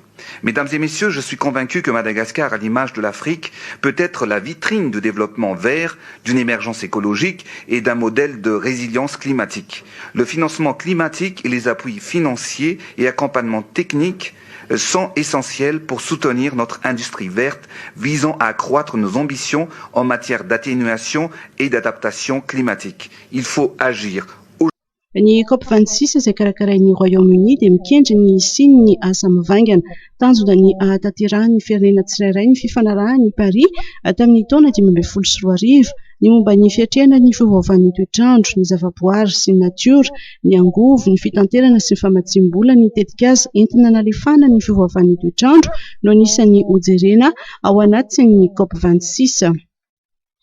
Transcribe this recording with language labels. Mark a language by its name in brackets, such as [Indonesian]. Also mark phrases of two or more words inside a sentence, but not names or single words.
[French] Mesdames et messieurs, je suis convaincu que Madagascar, à l'image de l'Afrique, peut être la vitrine du développement vert, d'une émergence écologique et d'un modèle de résilience climatique. Le financement climatique et les appuis financiers et accompagnement technique sont essentiels pour soutenir notre industrie verte visant à accroître nos ambitions en matière d'atténuation et d'adaptation climatique. Il faut agir. [Malagasy] Ny COP26 izay karakarain'ny Royaume-Uni dia mikendry ny siny ny asa mivangana. Tanjona ny ahatanterahany firenena tsirairay ny fifanarahan'ny Paris tamin'ny taona 2024. Ny momba ny fiatrehana ny fiovaovan'ny toetrandro, ny zavaboary sy ny natiora, ny angovo, ny fitanterana sy ny famatsiam-bola ny tetikasa entina nalefahana ny fiovaovan'ny toetrandro no anisan'ny hojerena ao anatin'ny COP26.